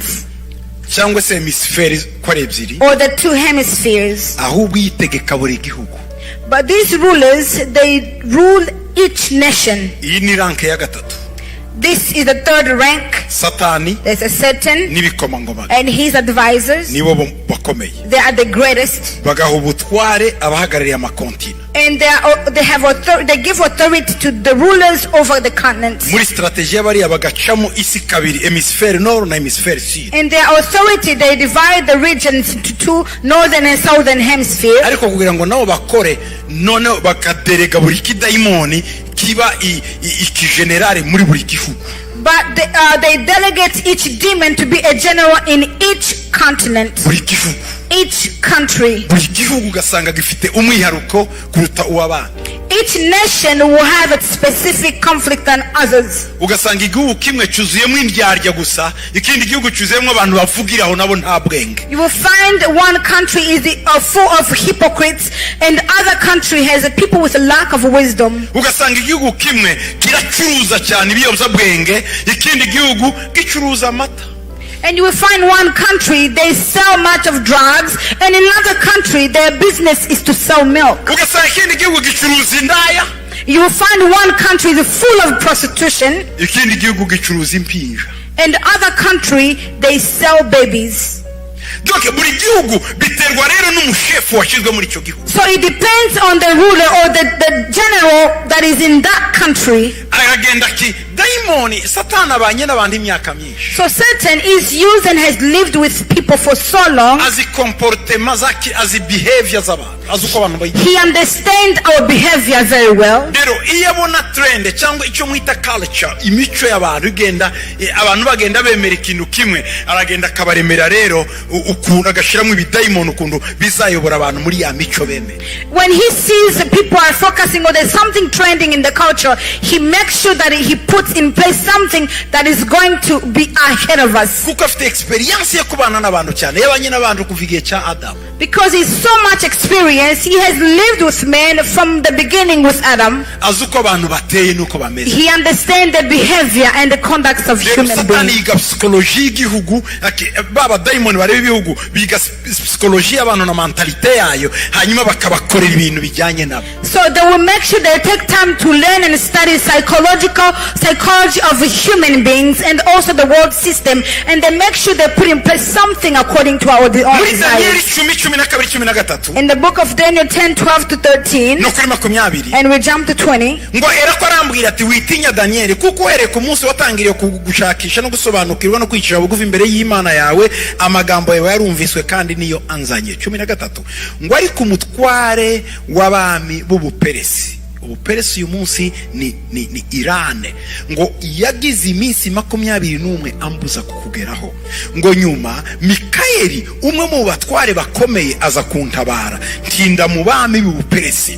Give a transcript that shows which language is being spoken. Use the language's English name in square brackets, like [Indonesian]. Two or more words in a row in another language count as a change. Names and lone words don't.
[Kinyarwanda] cyangwa se hemisferi ko ari ebyiri, [English] or the 2 hemispheres, [Kinyarwanda] ahubwo yitegeka buri gihugu. [English] but these rulers, they rule each nation. [Kinyarwanda] Iyi ni rank ya gatatu. [English] This is the 3rd rank. [Kinyarwanda] Satani, [English] there's a Satan and his advisors. [Kinyarwanda] nibo bakomeye. [English] They are the greatest. [Kinyarwanda] Bagaha ubutware abahagarariye amakontinent. [English] And they give authority to the rulers over the continents. [Kinyarwanda] Muri strategy y'abari abagacamo isi kabiri, [French] hemisfere nord [Kinyarwanda] na [French] hemisfere sud. [English] In their authority, they divide the regions into 2, northern and southern hemisphere. [Kinyarwanda] Ariko kugira ngo nabo bakore none bakaderega buri kidayimoni kiba ikigenerale muri buri gihugu. [English] But they delegate each demon to be a general in each continent. [Kinyarwanda] Buri gihugu. [English] Each country. [Kinyarwanda] Buri gihugu gasanga gifite umwiharuko kuruta uw'abandi. [English] Each nation will have its specific conflict than others. [Kinyarwanda] ugasanga igihugu kimwe cyuzuyemo indyarya gusa, ikindi gihugu cyuzuyemo abantu bavugiraho nabo nta bwenge. [English] You will find one country is full of hypocrites, and other country has people with a lack of wisdom. [Kinyarwanda] ugasanga igihugu kimwe kiracuruza cyane ibiyobyabwenge, ikindi gihugu gicuruza amata. [English] And you will find one country they sell much of drugs, and in another country their business is to sell milk. [Kinyarwanda] ugasanga ikindi gihugu gicuruza indaya, [English] You will find one country is full of prostitution, [Kinyarwanda] ikindi gihugu gicuruza impinja. [English] and other country they sell babies. [Kinyarwanda] Donc buri gihugu biterwa rero n'umushefu washyizwe muri icyo gihugu. [English] So it depends on the ruler or the general that is in that country. [Kinyarwanda] aragenda ki daimoni satani abanye n'abandi imyaka myinshi. [English] So Satan is used and has lived with people for so long. [Kinyarwanda] azi comportement zaki, azi behavior z'abantu, azi uko abantu bayita. [English] He understands our behavior very well. [Kinyarwanda] rero iyo abona trend cyangwa icyo mwita culture, imico y'abantu igenda, abantu bagenda bemera ikintu kimwe, aragenda akabaremera rero ukuntu agashiramo ibidaimoni ukuntu bizayobora abantu muri ya mico bemera. [English] When he sees people are focusing on there's something trending in the culture, he makes sure that he puts in place something that is going to be ahead of us. [Kinyarwanda] kuko afite experience yo kubana n'abantu cyane, yabanye n'abantu kuva igihe cya Adam. [English] Because he's so much experience, he has lived with men from the beginning with Adam. [Kinyarwanda] azi uko abantu bateye nuko bameze. [English] He understands the behavior and the conducts of [Kinyarwanda] rero [English] human [Kinyarwanda] satani [English] beings. [Kinyarwanda] yiga psychology y'igihugu, baba daimoni bareba ibihugu biga psychology y'abantu na mentalite yayo, hanyuma bakabakorera ibintu bijyanye nabo. [English] So they will make sure they take time to learn and study psychology of human beings and also the world system, and they make sure they put in place something according to our [Kinyarwanda] muri Danieli [English] desires. 10:12-13 In the book of Daniel 10:12-13, [Kinyarwanda] no kuri 20, [English] and we jump to 20. [Kinyarwanda] ngo herako arambwira ati witinya Danieli, kuko uhereye ku munsi watangiriye gushakisha no gusobanukirwa no kwicisha bugufi imbere y'Imana yawe, amagambo yawe yarumviswe kandi niyo anzanye. 13 ngo ariko umutware w'abami b'Ubuperesi, Ubuperesi uyu munsi ni Irane, ngo yagize iminsi 21 ambuza kukugeraho, ngo nyuma Mikayeli umwe mu batware bakomeye aza kuntabara, ntinda mu bami b'Ubuperesi.